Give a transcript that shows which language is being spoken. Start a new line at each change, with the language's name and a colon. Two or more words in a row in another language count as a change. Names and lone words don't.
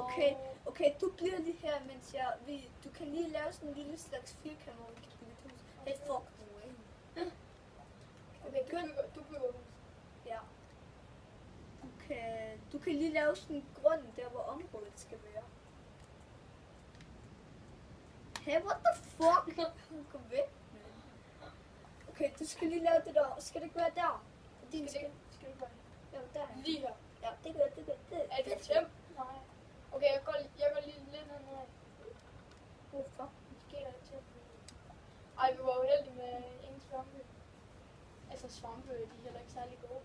Danish: Okay, du bliver lige her, mens du kan lige lave sådan en lille slags firkant, hvor vi kan bygge et hus. Hey, fuck nu, ikke? Okay, du bygger hus. Ja. Du kan lige lave sådan en grund der, hvor området skal være.
English: Hey, what the fuck?
Danish: Kom væk. Okay, du skal lige lave det der. Skal det ikke være der? Skal du gøre Ja, der. lige her? Ja, det gør det. Er det tæm? Nej. Okay, jeg går lige lidt ned. Hvorfor? Måske er det tæm. Ej, vi var jo heldige med ingen svampe. Altså svampe, de er heller ikke særlig gode.